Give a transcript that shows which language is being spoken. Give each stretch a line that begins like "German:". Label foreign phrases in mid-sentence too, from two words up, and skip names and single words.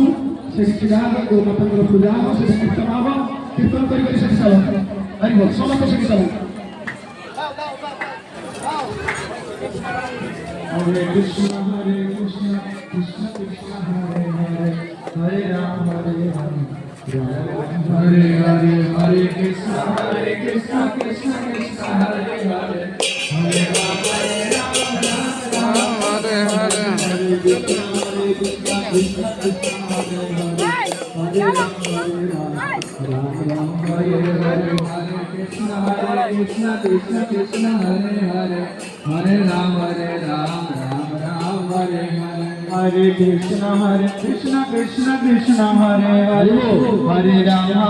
Odia: ସେଠି ଛିଡ଼ା ହେବ, ଗୋମାତାଙ୍କର ପୂଜା ହେବ, ସେଠି କୀର୍ତ୍ତନ ହେବ। କୀର୍ତ୍ତନ କରିକରି ସେଠି ଚାଲ ଆସିବ, ସମସ୍ତେ ସେଠି ଚାଲ।
Sanskrit: ହରେ କୃଷ୍ଣ କୃଷ୍ଣ କୃଷ୍ଣ କୃଷ୍ଣ ହରେ ହରେ ହରେ ରାମ ହରେ ରାମ हरे हरे हरे कृष्ण कृष्ण कृष्ण हरे हरे हरे राम राम हरे हरे हरे कृष्ण कृष्ण कृष्ण हरे हरे हरे राम राम राम हरे हरे हरे कृष्ण कृष्ण कृष्ण हरे हरे हरे राम राम राम हरे हरे हरे कृष्ण कृष्ण कृष्ण हरे हरे हरे राम